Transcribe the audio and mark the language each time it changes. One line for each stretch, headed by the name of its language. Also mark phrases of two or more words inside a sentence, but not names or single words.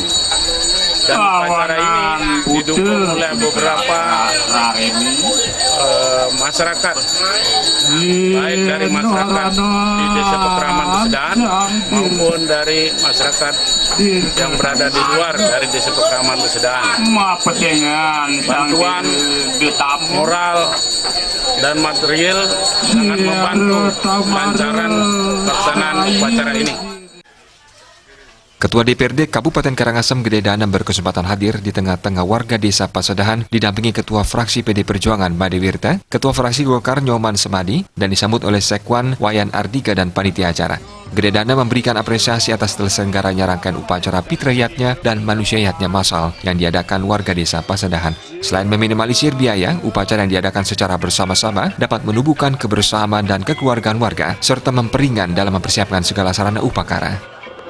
Indonesian: Dan upacara ini didukung oleh beberapa masyarakat, baik dari masyarakat di desa Pekraman Pasedahan maupun dari masyarakat yang berada di luar dari desa Pekraman Pasedahan. Bantuan moral dan material sangat membantu kelancaran pelaksanaan upacara ini. Ketua DPRD Kabupaten Karangasem Gede Dana berkesempatan hadir di tengah-tengah warga desa Pasedahan didampingi Ketua Fraksi PD Perjuangan Made Wirta, Ketua Fraksi Golkar Nyoman Semadi, dan disambut oleh Sekwan Wayan Ardika dan panitia acara. Gede Dana memberikan apresiasi atas terselenggaranya rangkaian upacara Pitrayatnya dan Manusayatnya masal yang diadakan warga desa Pasedahan. Selain meminimalisir biaya, upacara yang diadakan secara bersama-sama dapat menumbuhkan kebersamaan dan kekeluargaan warga serta memperingan dalam mempersiapkan segala sarana upakara.